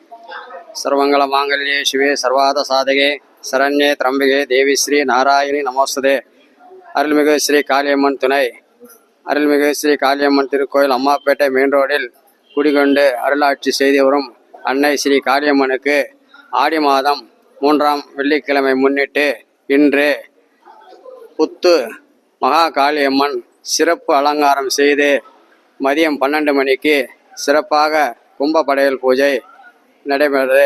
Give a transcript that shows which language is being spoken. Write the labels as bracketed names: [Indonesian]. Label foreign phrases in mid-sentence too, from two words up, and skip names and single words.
[Sanskrit] सर्वंगल मांगल्ये शिवे सर्वार्थ साधके शरण्ये त्र्यंबके देवी श्री नारायणी नमोस्तुते। [Tamil] अरुள்மிகு श्री காளியம்மன் துணை அருள்மிகு श्री காளியம்மன் திருக்கோயில் அம்மாப்பேட்டை மெயின் ரோடில் குடிகொண்டு அருளாட்சி செய்து வரும் அன்னை ஸ்ரீ காளியம்மனுக்கு ஆடி மாதம் 3ஆம் வெள்ளிக்கிழமை முன்னிட்டு இன்று புத்து மகா காளியம்மன் சிறப்பு அலங்காரம் செய்து மதியம் 12 மணிக்கு சிறப்பாக கும்பப்படையல் பூஜை நடைபெறுகிறது.